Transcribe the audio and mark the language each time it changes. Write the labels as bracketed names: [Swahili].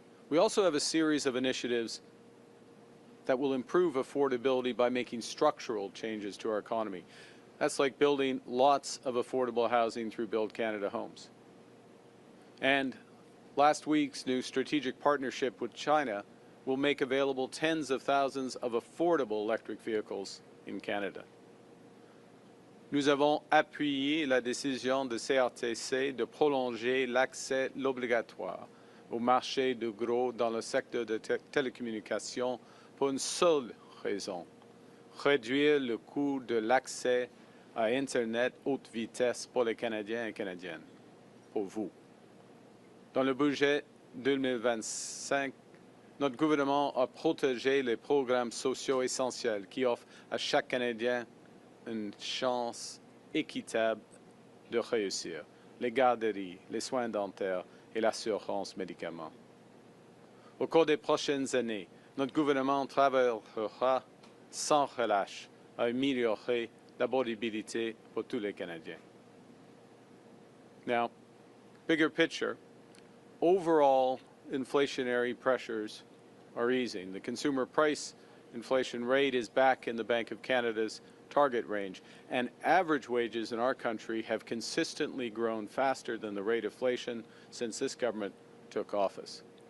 [English] We also have a series of initiatives that will improve affordability by making structural changes to our economy. That's like building lots of affordable housing through Build Canada Homes. And last week's new strategic partnership with China will make available tens of thousands of affordable electric vehicles in Canada. [French] Nous avons appuyé la décision de CRTC de prolonger l'accès obligatoire au marché de gros dans le secteur des télécommunications pour une seule raison: réduire le coût de l'accès à Internet haute vitesse pour les Canadiens et Canadiennes, pour vous. Dans le budget 2025, notre gouvernement a protégé les programmes sociaux essentiels qui offrent à chaque Canadien une chance équitable de réussir: les garderies, les soins dentaires et l'assurance médicaments. Au cours des prochaines années, notre gouvernement travaillera sans relâche à améliorer l'abordabilité pour tous les Canadiens. [English] Now, bigger picture, overall inflationary pressures are easing. The consumer price inflation rate is back in the Bank of Canada's target range, and average wages in our country have consistently grown faster than the rate of inflation since this government took office.